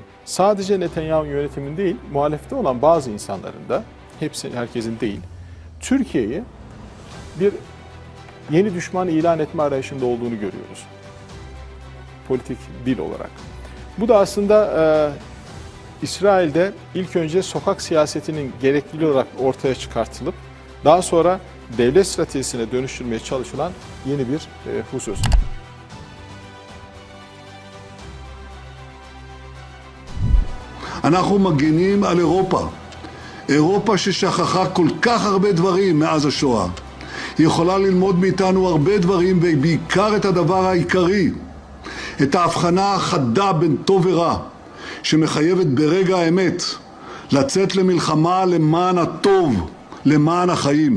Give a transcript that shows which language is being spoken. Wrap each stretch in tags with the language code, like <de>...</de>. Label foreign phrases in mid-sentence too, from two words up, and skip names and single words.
<tr>Sadece Netanyahu yönetimin değil, muhalefette olan bazı insanların da, herkesin değil, Türkiye'yi bir yeni düşman ilan etme arayışında olduğunu görüyoruz. Politik dil olarak. Bu da aslında İsrail'de ilk önce sokak siyasetinin gerekli olarak ortaya çıkartılıp daha sonra devlet stratejisine dönüştürmeye çalışılan yeni bir husus.</tr> <he>אנחנו מגינים על אירופה. אירופה ששכחה כל כך הרבה דברים מאז השואה. היא יכולה ללמוד מאיתנו הרבה דברים, ובעיקר את הדבר העיקרי, את ההבחנה החדה בין טוב ורע, שמחייבת ברגע האמת לצאת למלחמה למען הטוב, למען החיים.</he>